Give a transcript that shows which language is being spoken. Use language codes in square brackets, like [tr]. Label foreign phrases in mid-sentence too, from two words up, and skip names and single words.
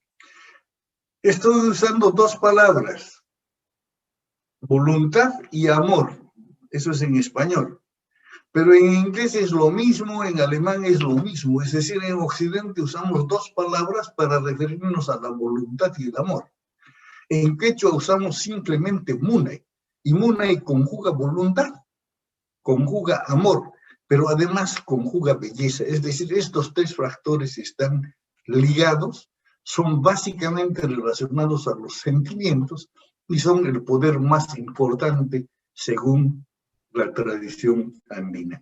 [es] Estoy usando 2 palabras, voluntad y amor, eso es en español. Pero en inglés es lo mismo, en alemán es lo mismo, es decir, en Occidente usamos 2 palabras para referirnos a la voluntad y el amor. En quechua usamos simplemente munay, y munay conjuga voluntad, conjuga amor, pero además conjuga belleza. Es decir, estos tres factores están ligados, son básicamente relacionados a los sentimientos y son el poder más importante según la tradición andina.